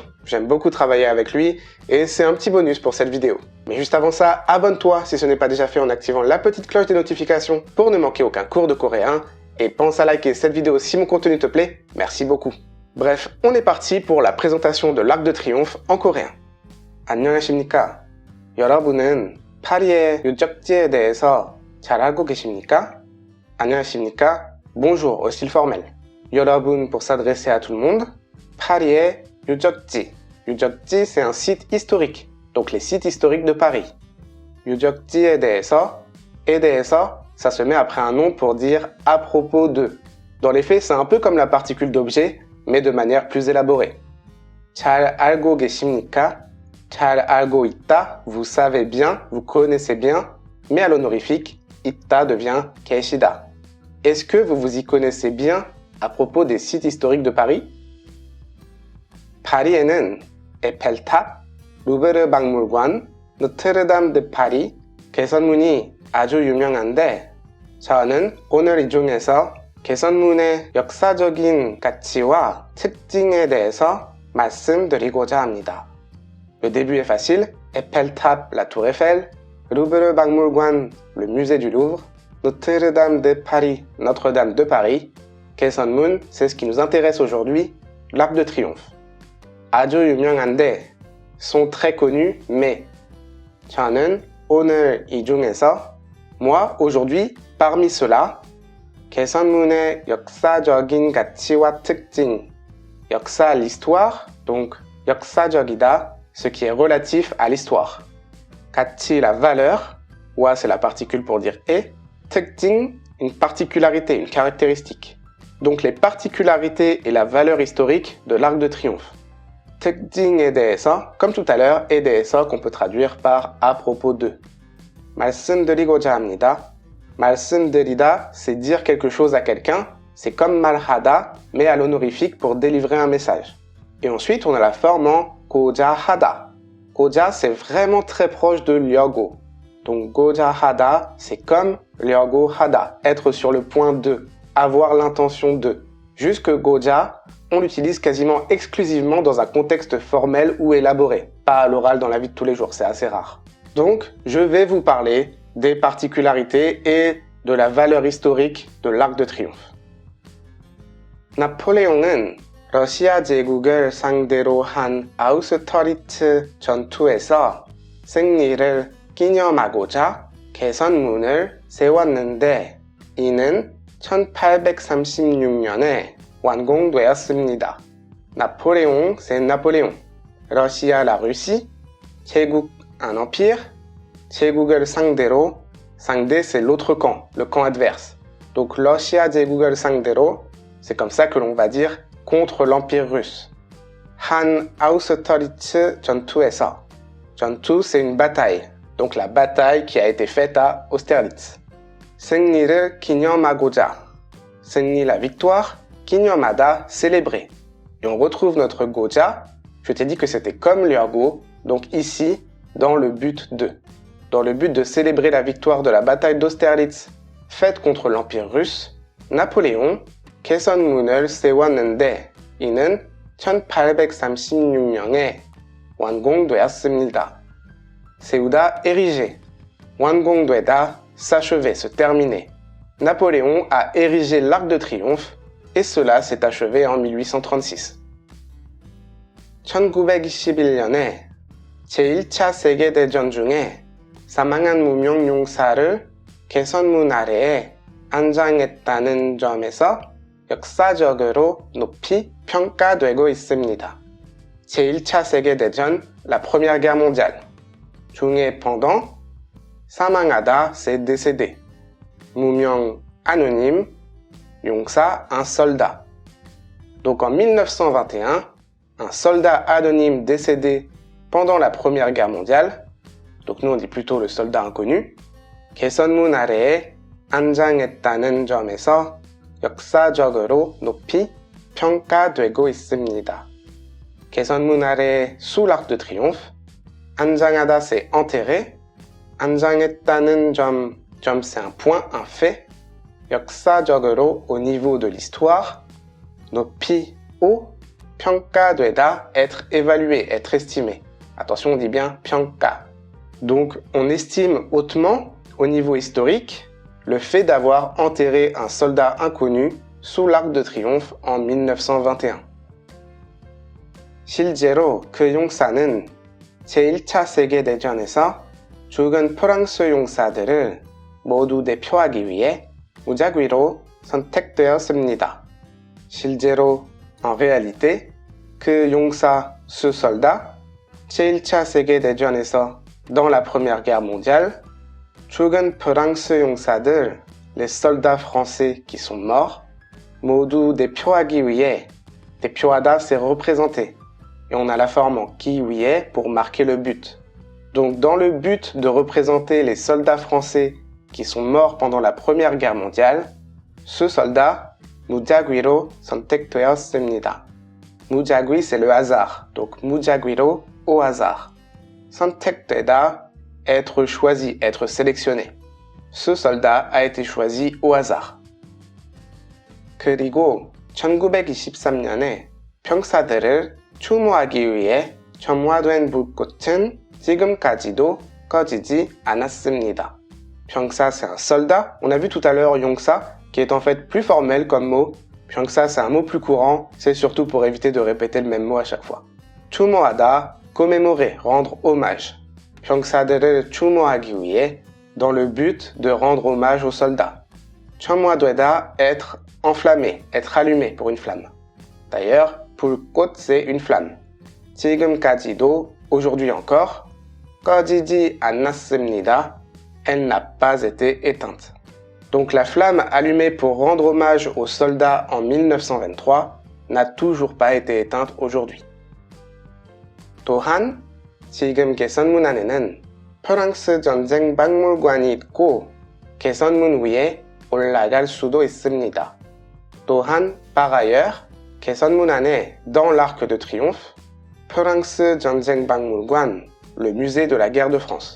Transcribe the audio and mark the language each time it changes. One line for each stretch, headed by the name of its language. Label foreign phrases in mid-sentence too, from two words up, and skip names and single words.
French: J'aime beaucoup travailler avec lui, et c'est un petit bonus pour cette vidéo. Mais juste avant ça, abonne-toi si ce n'est pas déjà fait en activant la petite cloche des notifications pour ne manquer aucun cours de coréen. Et pense à liker cette vidéo si mon contenu te plaît. Merci beaucoup. Bref, on est parti pour la présentation de l'Arc de Triomphe en coréen.
Korean: 안녕하십니까? 여러분은 파리의 유적지에 대해서 잘 알고 계십니까? 안녕하십니까?
French: Bonjour au style formel. 여러분 pour s'adresser à tout le monde.
Korean: 파리의 유적지.
French: 유적지 c'est un site historique. Donc les sites historiques de Paris.
Korean: 유적지에 대해서.
French: Et 대해서, ça se met après un nom pour dire à propos de. Dans les faits, c'est un peu comme la particule d'objet, mais de manière plus élaborée.
Korean: 잘 알고 계십니까? 잘 알고 있다,
French: vous savez bien, vous connaissez bien, mais à l'honorifique, 있다 devient 계시다. Est-ce que vous vous y connaissez bien à propos des sites historiques de Paris?
Korean: 파리에는 에펠탑, 루브르 박물관, 노트르담 드 파리, 개선문이 아주 유명한데 저는 오늘 이 중에서 개선문의 역사적인 가치와 특징에 대해서 말씀드리고자 합니다.
French: Le début est facile, Eppeltap, la tour Eiffel, Louvre 박물관, le musée du Louvre, Notre-Dame de Paris, Notre-Dame de Paris, Keseonmun, c'est ce qui nous intéresse aujourd'hui, l'Arc de Triomphe.
Korean: 아주 유명한데,
French: sont très connus, mais
Korean: 저는 오늘 이 중에서,
French: moi, aujourd'hui, parmi ceux-là,
Korean: 개선문의 역사적인 가치와 특징, 역사,
French: l'histoire, donc 역사적이다, ce qui est relatif à l'histoire. 가치, la valeur, wa c'est la particule pour dire et, 특징, une particularité, une caractéristique. Donc les particularités et la valeur historique de l'Arc de Triomphe.
Korean: 특징에 대해서,
French: comme tout à l'heure, et 대해서 qu'on peut traduire par à propos de.
Korean: 말씀드리고자 합니다. 말씀드리다,
French: c'est dire quelque chose à quelqu'un, c'est comme 말하다, mais à l'honorifique pour délivrer un message. Et ensuite, on a la forme en 고자 하다.
Korean: 고자,
French: c'est vraiment très proche de 려고. Donc,
Korean: 고자 하다,
French: c'est comme
Korean: 려고 하다,
French: être sur le point de, avoir l'intention de. Jusque 고자, on l'utilise quasiment exclusivement dans un contexte formel ou élaboré, pas à l'oral dans la vie de tous les jours, c'est assez rare. Donc, je vais vous parler des particularités et de la valeur historique de l'Arc de Triomphe.
Korean: 나폴레옹은 러시아 제국을 상대로 한 아우스터리츠 전투에서 승리를 기념하고자 개선문을 세웠는데 이는 1836년에 완공되었습니다.
French: 나폴léon, c'est Napoléon. 러시아, la Russie. 제국, un empire.
Korean: 제국을 상대로, 상대,
French: c'est l'autre camp, le camp adverse.
Korean: Donc 러시아 제국을 상대로,
French: c'est comme ça que l'on va dire contre l'Empire russe.
Korean: 한 아우스터리츠 전투에서. 전투,
French: c'est une bataille. Donc la bataille qui a été faite à Austerlitz.
Korean: 승리를 기념하고자. 승리,
French: la victoire. 기념하다, célébrer. Et on retrouve notre goja. Je t'ai dit que c'était comme l'urgo. Donc ici, dans le but de. Dans le but de célébrer la victoire de la bataille d'Austerlitz faite contre l'Empire russe, Napoléon
Korean: 개선문을 세웠는데 이는 1836년에 완공되었습니다. 세우다, ériger. 완공되다,
French: s'achever, se terminer. Napoléon a érigé l'Arc de Triomphe et cela s'est achevé en 1836.
Korean: 1921년에 제1차 세계대전 중에 사망한 무명용사를 개선문 아래에 안장했다는 점에서 역사적으로 높이 평가되고 있습니다. 제1차 세계대전,
French: la Première Guerre mondiale. 중에 pendant, 사망하다, c'est décédé. 무명, anonyme, 용사, un soldat. Donc en 1921, un soldat anonyme décédé pendant la Première Guerre mondiale, donc nous on dit plutôt le soldat inconnu,
Korean: 개선문 아래에 안장했다는 점에서 역사적으로 높이 평가되고 있습니다. 개선문 아래에
French: sous l'Arc de Triomphe, 안장하다 c'est enterré,
Korean: 안장했다는 점
French: c'est un point, un fait, 역사적으로 au niveau de l'histoire, 높이 haut, 평가되다, être évalué, être estimé. Attention, on dit bien 평가. Donc, on estime hautement, au niveau historique, le fait d'avoir enterré un soldat inconnu sous l'Arc de Triomphe en 1921.
Korean: 실제로 그 용사는 제1차 세계대전에서 죽은 프랑스 용사들을 모두 대표하기 위해 무작위로 선택되었습니다. 실제로,
French: en réalité,
Korean: 그 용사,
French: ce soldat,
Korean: 제1차 세계대전에서,
French: dans la Première Guerre mondiale,
Korean: 죽은 프랑스 용사들,
French: les soldats français qui sont morts,
Korean: 모두 대표하기 위해,
French: 대표하다 c'est représenter, et on a la forme en qui 위에 pour marquer le but. Donc dans le but de représenter les soldats français qui sont morts pendant la Première Guerre mondiale, ce soldat,
Korean: 무작위로 선택되었습니다. 무작위,
French: c'est le hasard. Donc 무작위로, au hasard. 선택되다, être choisi, être sélectionné. Ce soldat a été choisi au hasard.
Korean: 그리고 1923년에 병사들을 추모하기 위해 점화된 불꽃은 지금까지도 꺼지지 않았습니다. 병사,
French: c'est un soldat. On a vu tout à l'heure 용사, qui est en fait plus formel comme mot. 병사, c'est un mot plus courant. C'est surtout pour éviter de répéter le même mot à chaque fois. 추모하다, commémorer, rendre hommage.
Korean: 병사들을 추모하기 위해,
French: dans le but de rendre hommage aux soldats. 점화되다, être enflammé, être allumé pour une flamme. D'ailleurs, 불꽃, c'est une flamme. 지금까지도, aujourd'hui encore.
Korean: 꺼지지 않았습니다.
French: Elle n'a pas été éteinte. Donc la flamme allumée pour rendre hommage aux soldats en 1923 n'a toujours pas été éteinte aujourd'hui.
Korean: 또한 지금 개선문 안에는 프랑스 전쟁 박물관이 있고 개선문 위에 올라갈 수도 있습니다.
French: 또한 par ailleurs,
Korean: 개선문 안에
French: dans l'Arc de Triomphe,
Korean: 프랑스 전쟁 박물관,
French: le musée de la guerre de France.